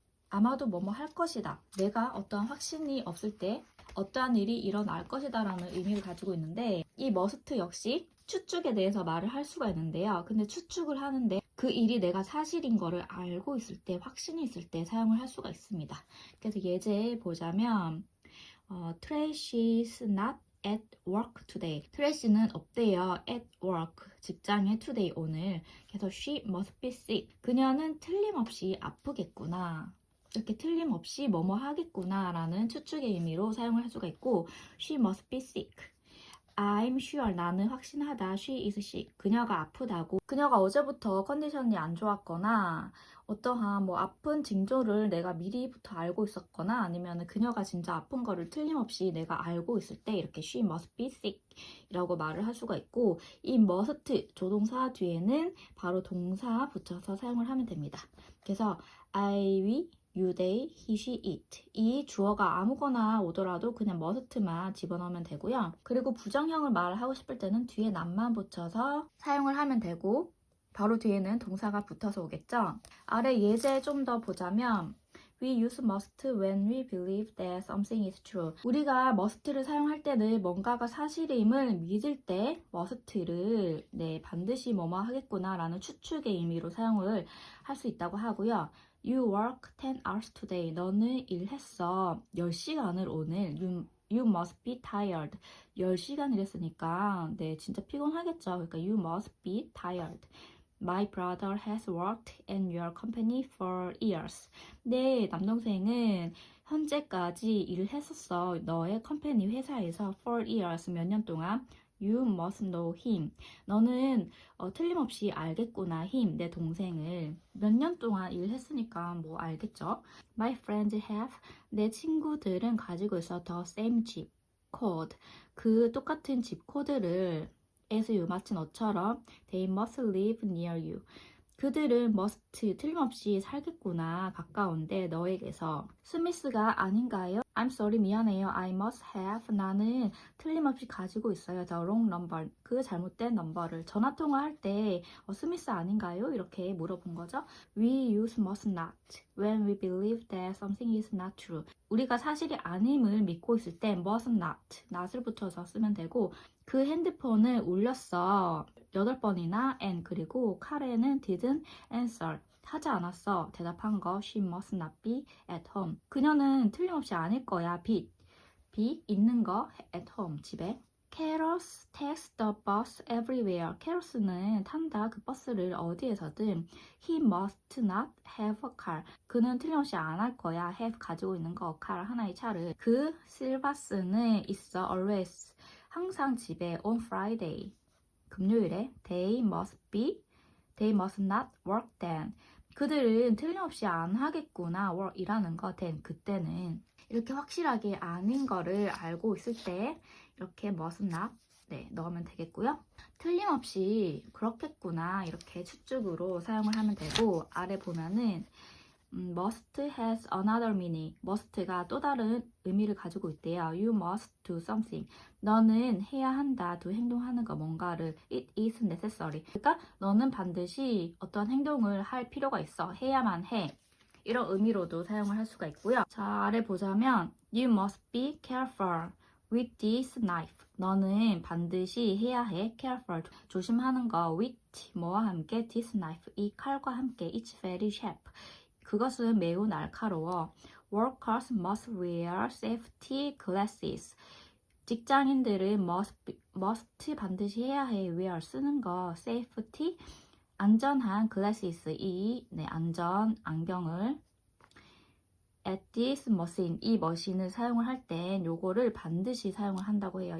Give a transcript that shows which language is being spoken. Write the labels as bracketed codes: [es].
[ko] 아마도 뭐뭐 할 것이다. 내가 어떠한 확신이 없을 때 어떠한 일이 일어날 것이다 라는 의미를 가지고 있는데, 이 머스트 역시 추측에 대해서 말을 할 수가 있는데요. 근데 추측을 하는데 그 일이 내가 사실인 거를 알고 있을 때, 확신이 있을 때 사용을 할 수가 있습니다. 그래서 예제 보자면 [en] Tracy's not at work today. [ko] 트레이시는 없대요. [en] at work. [ko] 직장에 today, 오늘. [en] 그래서 she must be sick. [ko] 그녀는 틀림없이 아프겠구나. 이렇게 틀림없이 뭐뭐 하겠구나 라는 추측의 의미로 사용을 할 수가 있고, [en] she must be sick. I'm sure. [ko] 나는 확신하다. [en] She is sick. [ko] 그녀가 아프다고. 그녀가 어제부터 컨디션이 안 좋았거나 어떠한 아픈 징조를 내가 미리부터 알고 있었거나, 아니면 그녀가 진짜 아픈 거를 틀림없이 내가 알고 있을 때 이렇게 [en] she must be sick [ko] 이라고 말을 할 수가 있고, 이 must 조동사 뒤에는 바로 동사 붙여서 사용을 하면 됩니다. [en] 그래서 I, we, you, they, he, she, it. [ko] 이 주어가 아무거나 오더라도 그냥 must만 집어넣으면 되고요. 그리고 부정형을 말하고 싶을 때는 뒤에 not만 붙여서 사용을 하면 되고, 바로 뒤에는 동사가 붙어서 오겠죠. 아래 예제 좀 더 보자면 [en] We use must when we believe that something is true. [ko] 우리가 must를 사용할 때는 뭔가가 사실임을 믿을 때 must를 반드시 뭐뭐 하겠구나 라는 추측의 의미로 사용을 할 수 있다고 하고요. [en] You work 10 hours today. [ko] 너는 일했어. 10시간을 오늘. [en] You must be tired. [ko] 10시간 일했으니까 진짜 피곤하겠죠. [en] 그러니까 you must be tired. My brother has worked in your company for years. [ko] 내 남동생은 현재까지 일을 했었어. 너의 컴퍼니 회사에서 [en] for years, [ko] 몇 년 동안. [en] You must know him. [ko] 너는 틀림없이 알겠구나. him, 내 동생을. 몇 년 동안 일했으니까 알겠죠. [en] My friends have. [ko] 내 친구들은 가지고 있어 [en] the same zip code. [ko] 그 똑같은 집 코드를 [en] as you, [ko] 마치 너처럼 [en] they must live near you. [ko] 그들은 must, 틀림없이 살겠구나, 가까운데 너에게서. 스미스가 아닌가요? [en] I'm sorry, [ko] 미안해요. [en] I must have. [ko] 나는 틀림없이 가지고 있어요. [en] the wrong number. [ko] 그 잘못된 넘버를. 전화통화할 때 스미스 아닌가요? 이렇게 물어본 거죠. [en] We use must not when we believe that something is not true. [ko] 우리가 사실이 아님을 믿고 있을 때 must not, not을 붙여서 쓰면 되고, 그 핸드폰을 울렸어. 8번이나 and, 그리고 카레는 [en] didn't answer. [ko] 하지 않았어. 대답한 거 [en] she must not be at home. [ko] 그녀는 틀림없이 아닐 거야. be 있는 거 [en] at home, [ko] 집에. [en] Carrots takes the bus everywhere. [ko] Carrots는 탄다, 그 버스를 어디에서든. [en] He must not have a car. [ko] 그는 틀림없이 안 할 거야. have, 가지고 있는 거, car, 하나의 차를. 그 실바스는 있어 always, 항상 집에. [en] on Friday, [ko] 금요일에. [en] They must not work then. [ko] 그들은 틀림없이 안 하겠구나. work, 일하는 거. then, 그때는. 이렇게 확실하게 아닌 거를 알고 있을 때 이렇게 must not 넣으면 되겠고요. 틀림없이 그렇겠구나, 이렇게 추측으로 사용을 하면 되고, 아래 보면은 [en] must has another meaning. [ko] must가 또 다른 의미를 가지고 있대요. [en] You must do something. 너는 해야 한다. [ko] do 행동하는 거 뭔가를. [en] It is necessary. [ko] 그러니까 너는 반드시 어떤 행동을 할 필요가 있어. 해야만 해. 이런 의미로도 사용을 할 수가 있고요. [en] 자, 아래 보자면 You must be careful with this knife. [ko] 너는 반드시 해야 해. careful. 조심하는 거. [en] with [ko] 뭐와 함께 [en] this knife. [ko] 이 칼과 함께. [en] It's very sharp. [ko] 그것은 매우 날카로워. [en] Workers must wear safety glasses. [ko] 직장인들은 must 반드시 해야 해. wear 쓰는 거. safety 안전한 glasses 안전 안경을 [en] at this machine [ko] 이 머신을 사용을 할 땐 요거를 반드시 사용을 한다고 해요.